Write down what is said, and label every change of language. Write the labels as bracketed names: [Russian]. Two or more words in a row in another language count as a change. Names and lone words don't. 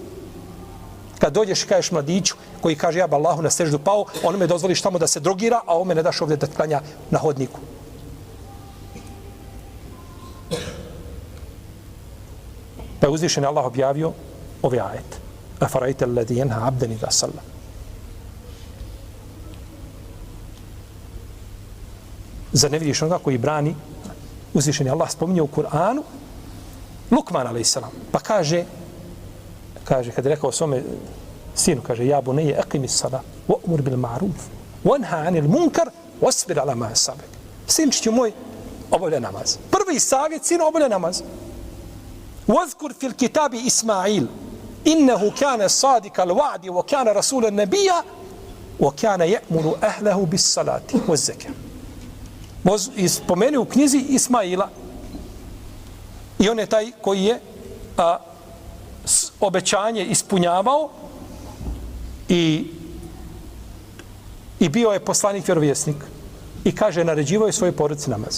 [Bosnian] Kad dođeš i kažeš mladiću koji kaže ja bi Allahu na seždu pao, onome dozvoliš tamo da se drogira, a ome ne daš ovdje da klanja na hodniku. Pa je uzvišen Allah objavio ove ajete. [Arabic] أرأيت الذي ينهى عبدا إذا صلى. [Bosnian] Zar ne vidiš onoga koji brani? Uzvišen je Allah spominje u Kur'anu Lukman a.s. Pa kaže, kad je rekao svome sinu, kaže, [Arabic] يا بني أقم الصلاة وأمر بالمعروف وانه عن المنكر واصبر على ما أصابك. [Bosnian] Sinčiću moj, obavljaj namaz. Prvi savjet, sinu, obavljaj namaz. [Arabic] واذكر في الكتاب إسماعيل إنه كان صادق الوعد وكان رسولا نبيا وكان يأمر أهله بالصلاة والزكاة. [Bosnian] Spomeni u knjizi Ismaila i on je taj koji je obećanje ispunjavao i bio je poslanik vjerovjesnik i kaže naređivao je svoje porodici namaz.